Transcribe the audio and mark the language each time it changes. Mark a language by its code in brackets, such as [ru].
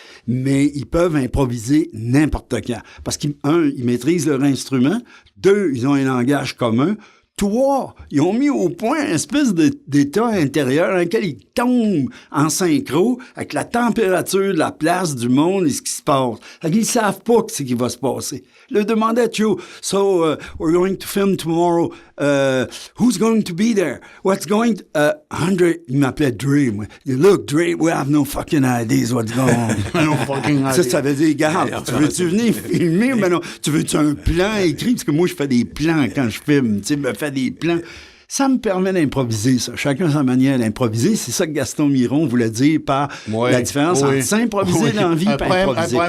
[fr] Mais ils peuvent improviser n'importe quand. Parce qu'ils maîtrisent leur instrument. 2, ils ont un langage commun. 3, ils ont mis au point une espèce d'état intérieur dans lequel ils tombent en synchro avec la température de la place, du monde et ce qui se passe. Ils savent pas ce qui va se passer. Le demandait [en] Joe, so we're going to film tomorrow. Who's going to be there? What's going to... Andre, [fr] il m'appelait [en] Dre. Look, Dre, we have no fucking ideas what's going on. No fucking ideas. [fr] Ça veut dire, regarde, tu veux-tu venir filmer? Ben non, tu veux-tu un plan écrit? Parce que moi, je fais des plans quand je filme. Tu sais, me fais des plans. Ça me permet d'improviser, ça. Chacun sa manière d'improviser. C'est ça que Gaston Miron voulait dire par la différence entre s'improviser dans la vie et improviser.